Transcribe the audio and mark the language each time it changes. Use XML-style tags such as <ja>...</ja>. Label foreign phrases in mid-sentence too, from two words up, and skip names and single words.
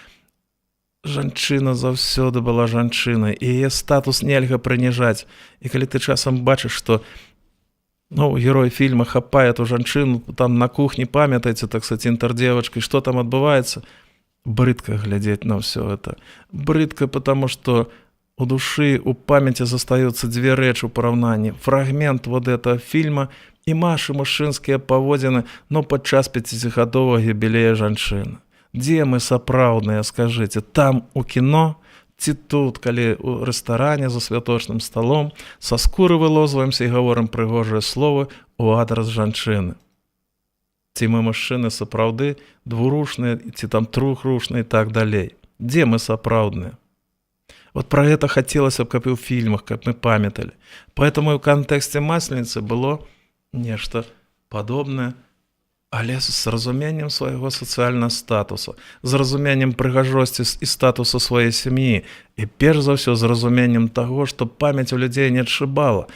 <be>Жанчына заўсёды была жанчынай, і яе статус нельга прыніжаць. І калі ты часам бачыш, што герой фільма хапае ту жанчыну там на кухні, памятаеце,</be> <ru>так сказать,</ru> <be>інтэрдзевачкай, што там адбываецца, брыдка глядзець на ўсё это. Брыдка,</be> <ru>потому что</ru> <be>у душы, у памяці застаюцца дзве рэчы ў параўнанні. Фрагмент</be> <ru>вот этого фильма</ru> <be>і нашы мужчынскія паводзіны, падчас 50-гадовага юбілея жанчыны. Дзе мы сапраўдныя, скажыце, там у кіно ці тут, калі ў рэстаране за святочным сталом са скуры вылозваемся і гаворым прыгожыя словы ў адрас жанчыны. Ці мы мужчыны сапраўды двурушныя, ці там трохрушныя і так далей. Дзе мы сапраўдныя?</be> <ru>Вот про это хотелось бы,</ru> <be>каб і ў фільмах, каб мы памяталі. Поэтому і ў кантэксце Масленицы было нешта падобнае, але з разуменнем свайго сацыяльнага статусу, з разуменнем прыгажосці і статусу сваёй сям'і, і перш за ўсё з разуменнем таго, што памяць у людзей не адшыбала.</be>